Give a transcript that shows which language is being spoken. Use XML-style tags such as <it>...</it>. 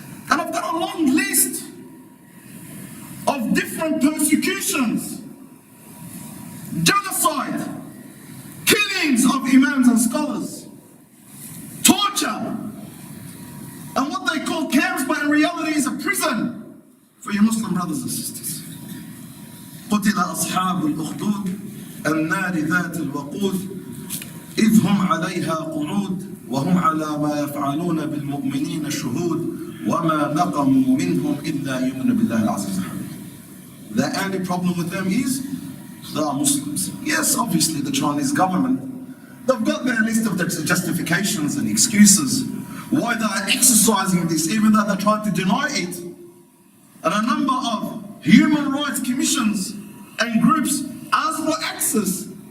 <en>And I've got a long list of different persecutions, genocide, killings of imams and scholars, torture, and what they call camps, but in reality is a prison for your Muslim brothers and sisters.</en> <ar>قتل أصحاب الأخدود النار ذات الوقود إذ هم عليها قعود وهم على ما يفعلون بالمؤمنين شهود وما نقموا منهم إلا يؤمنون بالله العزيز الحميد.</ar> <en>The only problem with them is they are Muslims. Yes, obviously the Chinese government, they've got their list of justifications and excuses why they are exercising this, even though they're trying to deny it. And a number of human rights commissions and groups ask for access.</en>